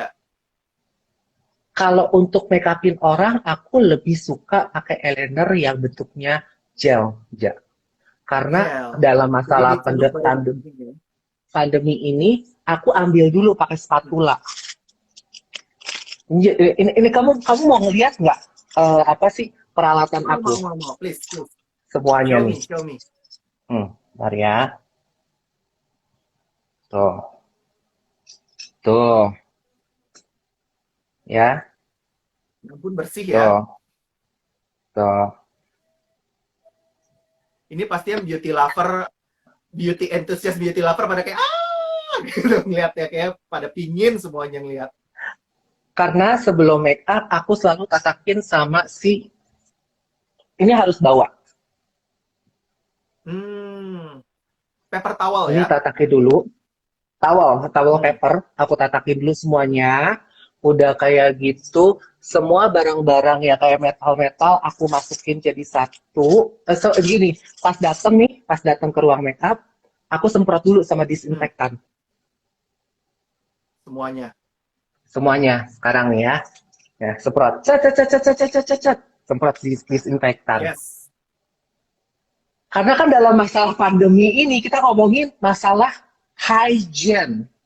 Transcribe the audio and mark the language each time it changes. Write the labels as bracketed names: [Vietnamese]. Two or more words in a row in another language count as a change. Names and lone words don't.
[Indonesian] Kalau untuk make upin orang, aku lebih suka pakai eyeliner yang bentuknya gel, ja. Karena gel. dalam Jadi masalah diceluk baru pandemi, ini ya. pandemi ini, aku ambil dulu pakai Hmm. spatula. Ini kamu mau ngeliat nggak apa sih peralatan Mau, aku mau, mau, mau. [English] Please, please. [Indonesian] semuanya [English] Show [Indonesian] nih? [English] me, show me. [Indonesian] Bentar ya. Tuh, tuh, ya, Ya ampun bersih ya. tuh, tuh. Ini pasti yang [English] beauty lover, beauty enthusiast, beauty lover [Indonesian] pada kayak gitu ngeliatnya kayak pada pingin semuanya ngeliat. Karena sebelum make up, aku selalu tatakin sama si, ini harus bawa. [English] Hmm, paper towel [Indonesian] Ini ya. tatakin dulu, towel Hmm. paper, aku tatakin dulu semuanya. Udah kayak gitu, semua barang-barang ya kayak metal-metal, aku masukin jadi satu. Gini, pas datang ke ruang make up, aku semprot dulu sama Hmm. disinfektan. Semuanya. Semuanya sekarang nih ya. Ya, semprot. Cet, cet, cet, cet, cet, cet, cet, cet. Semprot disinfektan. Yes. Karena kan dalam masalah pandemi ini kita ngomongin masalah hygiene.